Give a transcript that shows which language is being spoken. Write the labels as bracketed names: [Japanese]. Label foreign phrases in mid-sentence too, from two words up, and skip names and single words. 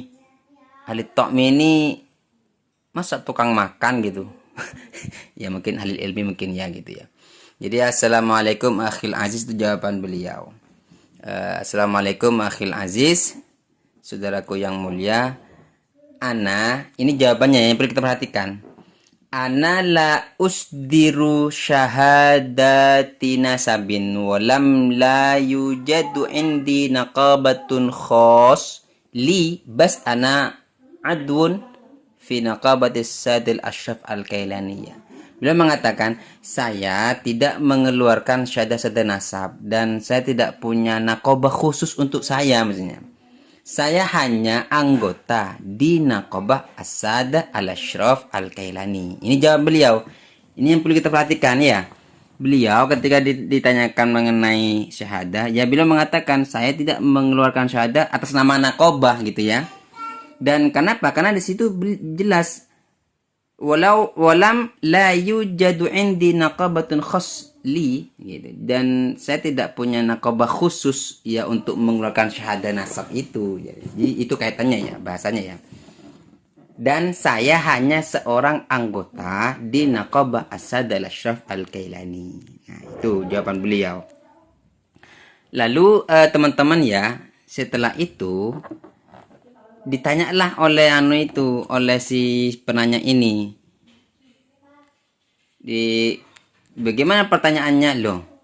[Indonesian] Ahli ta'mi ini masa tukang makan gitu. Ya mungkin ahli ilmi mungkin ya gitu ya. Jadi [Arabic] السلام عليكم أخي العزيز, [Indonesian] itu jawaban beliau. [Arabic] السلام عليكم أخي العزيز, [Indonesian] saudaraku yang mulia. Ana, ini jawabannya yang perlu kita perhatikan. [Arabic] أنا لا أصدر شهادة نسب ولم لا يوجد عندي نقابة خاص لي بس أنا عضو في نقابة السادة الأشراف الكيلانية. [Indonesian] Beliau mengatakan, saya tidak mengeluarkan syahadah nasab dan saya tidak punya nakobah khusus untuk saya, maksudnya. Saya hanya anggota di nakobah as-sadah al-ashraf al-kailani. Ini jawab beliau. Ini yang perlu kita perhatikan ya. Beliau ketika ditanyakan mengenai syahadah, ya beliau mengatakan saya tidak mengeluarkan syahadah atas nama nakobah gitu ya. Dan kenapa? Karena di situ jelas [Arabic] ولم لا يوجد عندي نقابة خاص لي [Indonesian] gitu. Dan saya tidak punya naqabah khusus ya untuk mengeluarkan syahadah nasab itu. Jadi itu kaitannya ya, bahasanya ya. Dan saya hanya seorang anggota di naqabah Asad al-Ashraf al-Kailani. Nah, itu jawaban beliau. Lalu teman-teman ya, setelah itu ditanyalah oleh si penanya ini. Bagaimana pertanyaannya, loh?